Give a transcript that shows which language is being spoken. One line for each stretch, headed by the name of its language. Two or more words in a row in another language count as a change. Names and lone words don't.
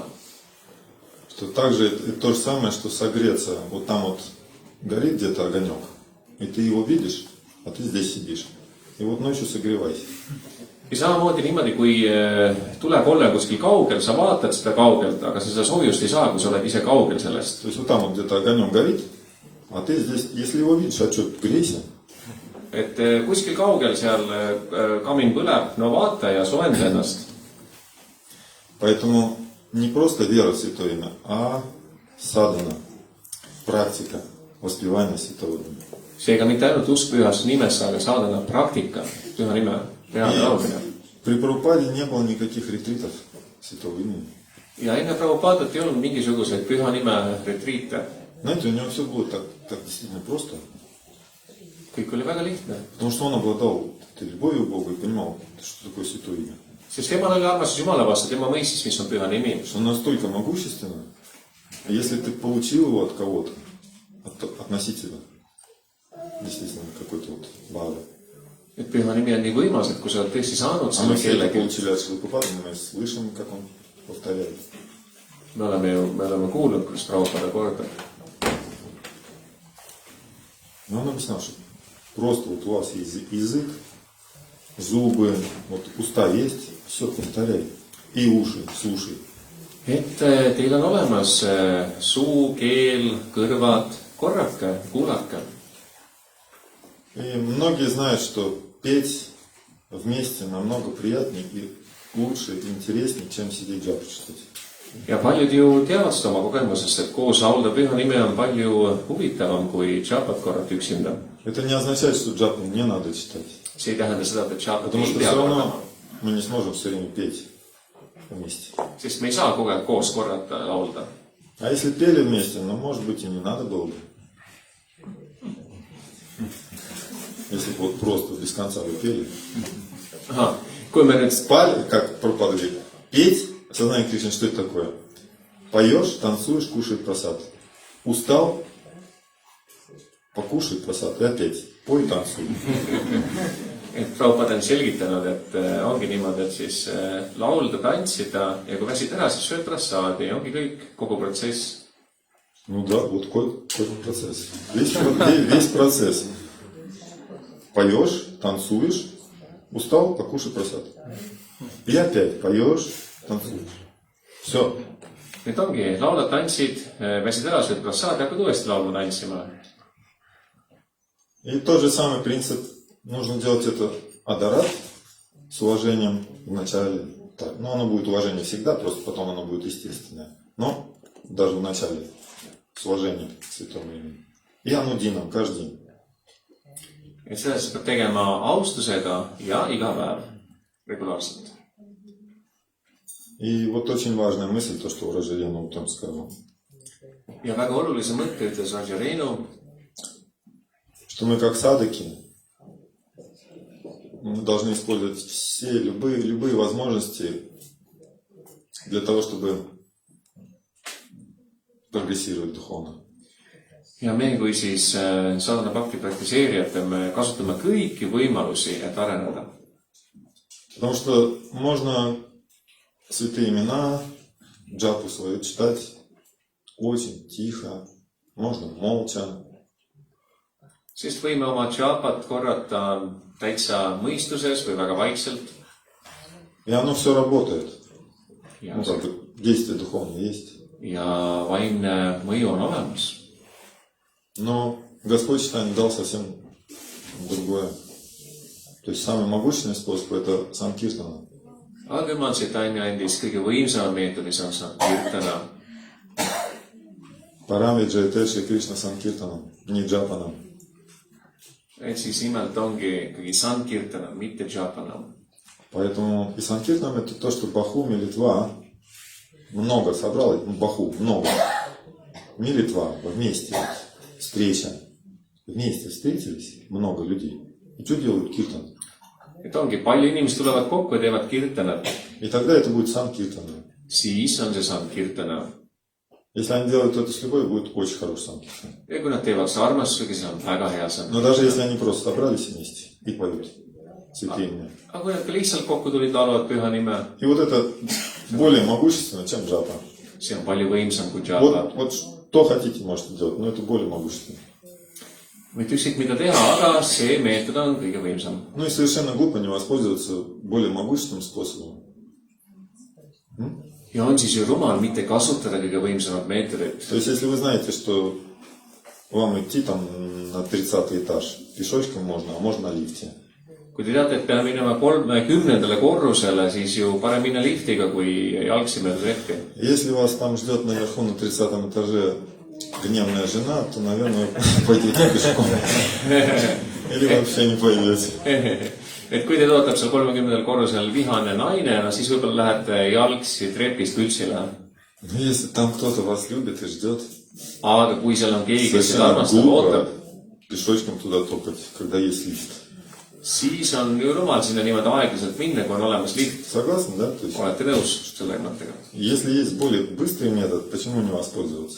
Russian: Что также это то же самое, что согреться. Вот там вот горит где-то огонек, и ты его видишь, а ты здесь сидишь. И вот ночью согревайся.
Estonian: Ja samamoodi niimoodi, kui tulekolle kuskil kaugel, sa vaatad seda kaugelt, aga sa seda soojust ei saa, kui sa oled ise kaugel sellest.
Russian: То есть вот там вот где-то огонек горит, а ты здесь, если его видишь, а что, грейся.
Estonian: Et kuskil kaugel seal kamin põleb, no vaata ja soojenda ennast.
Russian: Поэтому не просто вера в Святое Имя, а садана, практика воспевания Святого Имя.
Estonian: Seega mitte ainult usk pühasse nimesse, aga saadana praktika, püha nime, reaalne laulmine.
Russian: При Прабхупаде не было никаких ретритов Святого Имени.
Estonian: Ja enne Prabhupaadat ei olnud mingisuguseid püha nime retriite.
Russian: Знаете, у него все было так действительно просто.
Estonian: Kõik oli väga lihtne.
Russian: Потому что он обладал любовью к Богу и понимал, что такое Святое Имя.
Estonian: Sest temal oli armastus Jumala vastu, tema mõistis, mis on püha nimi.
Russian: Что он настолько могущественно, а если ты получил его от кого-то, относительно, действительно, какой-то вот баада.
Estonian: Et püha nimi on nii võimas, et kui sa oled tõesti saanud
Russian: А мы
Estonian: selle
Russian: все это
Estonian: kellegi,
Russian: получили от Шилапрапады, мы слышим, как он повторяет.
Estonian: me oleme kuulnud, kuidas Prabhupada kordab.
Russian: Но он объяснял, что просто вот у вас есть язык, зубы, вот уста есть, все повторяй. И уши, слушай.
Estonian: Et teil on olemas suu, keel, kõrvad, korrake, kuulake.
Russian: И многие знают, что петь вместе намного приятнее и лучше, и интереснее, чем сидеть джапу читать.
Estonian: Ja paljud ju teavad seda oma kogemusest, et koos laulda püha nime on palju huvitavam kui džapat korrata üksinda.
Russian: Это не означает, что джапу не надо читать.
Estonian: See ei tähenda seda, et džapat
Russian: Потому
Estonian: ei
Russian: что
Estonian: pea
Russian: все
Estonian: kordama.
Russian: равно мы не сможем все время петь вместе.
Estonian: Sest me ei saa kogu aeg koos korrata ja laulda.
Russian: А если пели вместе, ну, может быть, и не надо было бы. Если бы вот просто без конца вы пели.
Estonian: Aha, kui me nüüd
Russian: Спали, как Прабхупада говорит, петь, сознание Кришны, что это такое? Поешь, танцуешь, кушай прасад. Устал, покушай прасад и опять пой, танцуй.
Estonian: et Prabhupada on selgitanud, et ongi niimoodi, et siis laulda, tantsida ja kui väsid ära, siis sööd prassaadi ja ongi kõik, kogu protsess.
Russian: Ну да, вот какой процесс. Весь процесс. Поешь, танцуешь, устал, покушай прасад. И опять поешь, танцуешь. Все.
Estonian: Nüüd ongi, laulad, tantsid, väsid ära, sööd prassaadi, hakkad uuesti laulma, tantsima.
Russian: И тот же самый принцип. Нужно делать это адарат с уважением вначале. Так, но оно будет уважение всегда, просто потом оно будет естественное. Но даже в начале с уважением к Святому Имени. И анудином каждый день.
Estonian: Et sellest peab tegema austusega ja iga päev regulaarselt.
Russian: И вот очень важная мысль, то, что Раджарена утром сказал.
Estonian: Ja väga olulise mõtte ütles Rajarenu,
Russian: Что мы как садаки, мы должны использовать все, любые возможности для того, чтобы прогрессировать духовно.
Estonian: ja me kui siis
Sanskrit: साधना भक्ति
Estonian: praktiseerijad peame kasutama kõiki võimalusi, et areneda.
Russian: Потому что можно святые имена, джапу свою читать очень тихо, можно молча.
Estonian: Sest võime oma džapat korrata täitsa mõistuses või väga vaikselt.
Russian: И оно все работает.
Estonian: Ja,
Russian: Ну, как бы действие духовное есть.
Estonian: ja vaimne mõju on olemas.
Russian: Но Господь Чайтанья дал совсем другое. То есть самый могущественный способ это санкиртана.
Estonian: Aga Jumal Chaitanya andis kõige võimsama meetodi, see on sankirtana.
Sanskrit: परं विजयते श्री कृष्ण संकीर्तनम्,
Russian: не джапанам.
Estonian: et siis nimelt ongi ikkagi Sankirtanam, mitte Japanam.
Russian: Поэтому и Санкиртанам это то, что Баху, Милитва много собрал, Баху, много. Милитва вместе, встреча. Вместе встретились, много людей. И что делают Киртан?
Estonian: Et ongi, palju inimesed tulevad kokku ja teevad Kirtanat.
Russian: И тогда это будет Санкиртан.
Estonian: Siis on see Sankirtana.
Russian: Если они делают это с любовью, будет очень хороший Санкиртан.
Estonian: Ja kui nad teevad seda armastusega, siis on väga hea Sankirtana.
Russian: Но даже если они просто собрались вместе и поют святые имена.
Estonian: Aga kui nad ka lihtsalt kokku tulid, laulavad püha nime,
Russian: И вот это более могущественно, чем джапа.
Estonian: see on palju võimsam kui Japa.
Russian: Вот что хотите, можете делать, но это более могущественно.
Estonian: Mitte ükskõik mida teha, aga see meetod on kõige võimsam.
Russian: Ну и совершенно глупо не воспользоваться более могущественным способом.
Estonian: Ja on siis ju rumal mitte kasutada kõige võimsamat meetodit.
Russian: То есть, если вы знаете, что вам идти там на 30-й этаж, пешочком можно, а можно на лифте.
Estonian: Kui te teate, et peame minema 30. korrusele, siis ju parem minna liftiga, kui jalgsi mööda treppi.
Russian: Если вас там ждет наверху на 30-м этаже гневная жена, то, наверное, пойдете пешком. Или вообще не пойдете.
Estonian: Et kui teid ootab seal 30. korrusel vihane naine, no siis võib-olla lähete jalgsi trepist üldse üle.
Russian: Но если там кто-то вас любит и ждет,
Estonian: Aga kui seal on keegi, kes seda
Russian: совершенно
Estonian: armastab,
Russian: глупо
Estonian: ootab,
Russian: пешочком туда топать, когда есть лифт.
Estonian: siis on ju rumal sinna niimoodi aeglaselt minna, kui on olemas lift.
Russian: Согласны, да? То есть,
Estonian: Olete nõus selle mõttega?
Russian: если есть более быстрый метод, почему не воспользоваться?